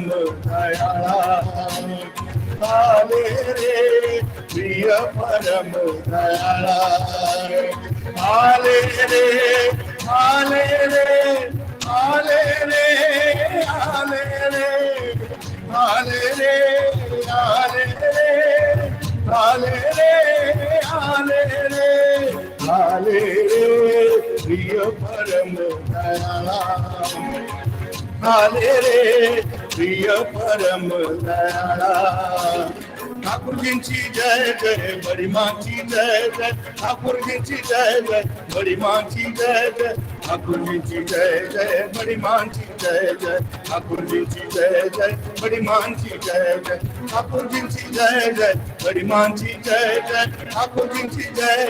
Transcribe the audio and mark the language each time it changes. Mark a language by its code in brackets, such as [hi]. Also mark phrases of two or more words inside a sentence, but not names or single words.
[mr] दयाळा आले रे प्रिय परम दयाळा आले रे आले रे आले रे आले रे आले रे आले रे आले रे आले रे आले रे प्रिय परम दयाळा आले रे प्रिय परम दयाळा [hi] ठाकुर जी की जय जय बड़ी माँ की जय जय ठाकुर जी की जय जय बड़ी माँ की जय जय ठाकुर जी की जय जय बड़ी माँ की जय जय ठाकुर जी की जय जय बड़ी माँ की जय जय ठाकुर जी की जय जय बड़ी माँ की जय जय ठाकुर जी की जय